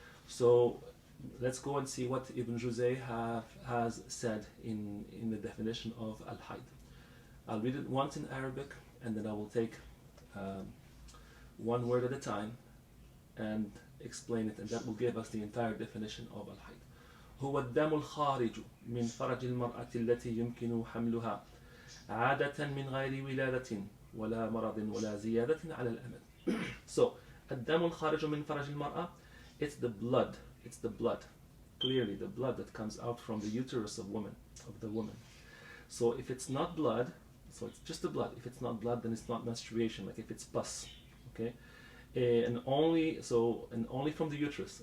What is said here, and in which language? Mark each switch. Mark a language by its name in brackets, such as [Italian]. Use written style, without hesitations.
[English] So let's go and see what Ibn Juzay has said in the definition of al-hayd. I'll read it once in Arabic, and then I will take one word at a time and explain it, and that will give us the entire definition of al-hayd. [Arabic] هو الدم الخارج من فرج المرأة التي يمكن حملها عادة من غير ولادة ولا مرض ولا زيادة على الأمد. [English] So [Arabic] الدم الخارج من فرج المرأة, [English] it's the blood, clearly the blood that comes out from the uterus of the woman. So if it's not blood, So it's just the blood. If it's not blood, then it's not menstruation. Like if it's pus, okay, and only from the uterus.